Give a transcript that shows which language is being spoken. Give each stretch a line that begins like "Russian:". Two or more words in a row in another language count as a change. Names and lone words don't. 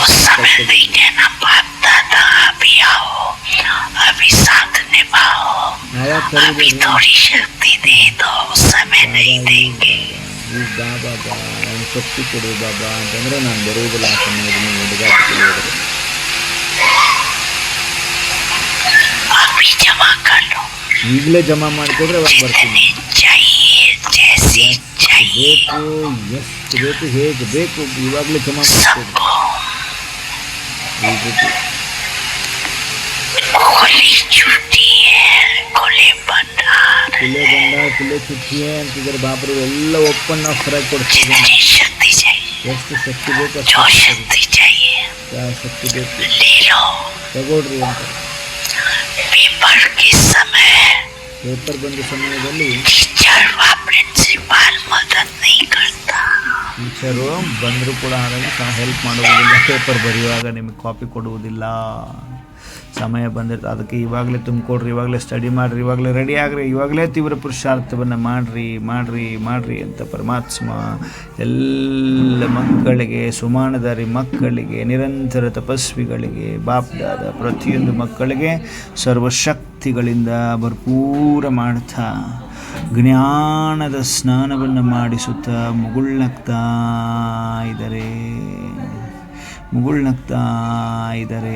Kannada: ಬಾಬಾ ಶಕ್ತಿ ಕೊಡು ಬಾಬಾ ಅಂತಂದರೆ ನಾನು ಬರುವುದಿಲ್ಲ ಆ ಸಮಯದಲ್ಲಿ ಹುಡುಗಾಟಿಕೆ ಹೋದರೆ. ಮಗಳು ಈಗಲೇ ಜಮಾ ಮಾಡಿಕೊಡ್ರೆ ಅವಾಗ ಬರ್ತೀನಿ.
Hindi: चाहिए जैसी चाहिए
Kannada: ಬೇಕು, ಎಷ್ಟು ಬೇಕು, ಹೇಗೆ ಬೇಕು, ಇವಾಗಲೇ ಜಮಾ ಮಾಡಿಕೊಡ್ರಿ.
Hindi: सबको
Kannada: ಈ ರೀತಿ
Hindi: खुली छुट्टी है खुले भंडार खुले गंड खुले छुट्टिये
Kannada: ಅಂತಿದ್ದಾರೆ ಬಾಬರು. ಎಲ್ಲ
English: open offer
Kannada: ಆಗಿ ಕೊಡ್ತಿದ್ದೀನಿ.
Hindi: जितनी शक्ति चाहिए
Kannada: ಎಷ್ಟು ಶಕ್ತಿ ಬೇಕು
Hindi: जो
Kannada: ಅಷ್ಟು
Hindi: शक्ति चाहिए
Kannada: ಶಕ್ತಿ ಬೇಕು
Hindi: ले लो
Kannada: ತಗೊಳ್ರಿ ಅಂತ.
Hindi: पेपर के समय
Kannada: ಪೇಪರ್ ಬಂದ ಸಮಯದಲ್ಲಿ
Hindi: टीचर व प्रिंसिपल मदद नहीं करता
Kannada: ಟೀಚರು ಬಂದರೂ ಕೂಡ ಹೆಲ್ಪ್ ಮಾಡುವುದಿಲ್ಲ. ಪೇಪರ್ ಬರೆಯುವಾಗ ನಿಮಗೆ ಕಾಪಿ ಕೊಡುವುದಿಲ್ಲ. ಸಮಯ ಬಂದಿರ್ತದೆ, ಅದಕ್ಕೆ ಇವಾಗಲೇ ತುಂಬಿಕೊಡ್ರಿ, ಇವಾಗಲೇ ಸ್ಟಡಿ ಮಾಡಿರಿ, ಇವಾಗಲೇ ರೆಡಿ ಆಗ್ರಿ, ಇವಾಗಲೇ ತೀವ್ರ ಪುರುಷಾರ್ಥವನ್ನು ಮಾಡಿರಿ ಅಂತ ಪರಮಾತ್ಮ ಎಲ್ಲ ಮಕ್ಕಳಿಗೆ, ಸುಮಾನದಾರಿ ಮಕ್ಕಳಿಗೆ, ನಿರಂತರ ತಪಸ್ವಿಗಳಿಗೆ, ಬಾಪ್ದಾದ ಪ್ರತಿಯೊಂದು ಮಕ್ಕಳಿಗೆ ಸರ್ವಶಕ್ತಿಗಳಿಂದ ಭರ್ಪೂರ ಮಾಡ್ತಾ ಜ್ಞಾನದ ಸ್ನಾನವನ್ನು ಮಾಡಿಸುತ್ತಾ ಮುಗುಳ್ನಗ್ತಾ ಇದ್ದಾರೆ.